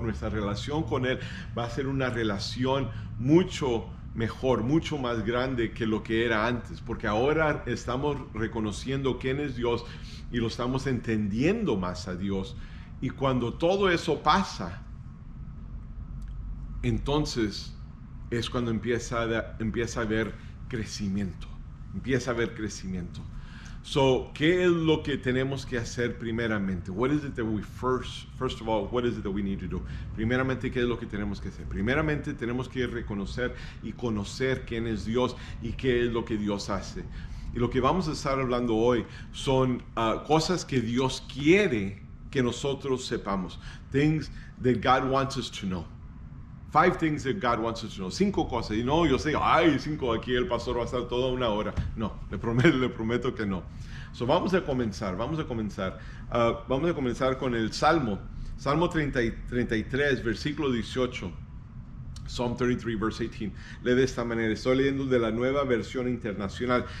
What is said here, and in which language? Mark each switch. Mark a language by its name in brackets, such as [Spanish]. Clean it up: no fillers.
[Spanish] Nuestra relación con Él va a ser una relación mucho mejor, mucho más grande que lo que era antes, porque ahora estamos reconociendo quién es Dios y lo estamos entendiendo más a Dios. Y cuando todo eso pasa, entonces es cuando empieza a haber crecimiento. Empieza a haber crecimiento. So, ¿qué es lo que tenemos que hacer primeramente? [English] What is it that we first of all, what is it that we need to do? [Spanish] Primeramente, ¿qué es lo que tenemos que hacer? Primeramente, tenemos que reconocer y conocer quién es Dios y qué es lo que Dios hace. Y lo que vamos a estar hablando hoy son cosas que Dios quiere que nosotros sepamos. [English] Things that God wants us to know. 5 things that God wants us to know. [Spanish] 5 cosas. Y no, yo sé, 5, aquí el pastor va a estar toda una hora. No, le prometo que no. So, vamos a comenzar. Vamos a comenzar con el Salmo 33, versículo 18. [English] Psalm 33, verse 18. [Spanish] Lee de esta manera. Estoy leyendo de la Nueva Versión Internacional.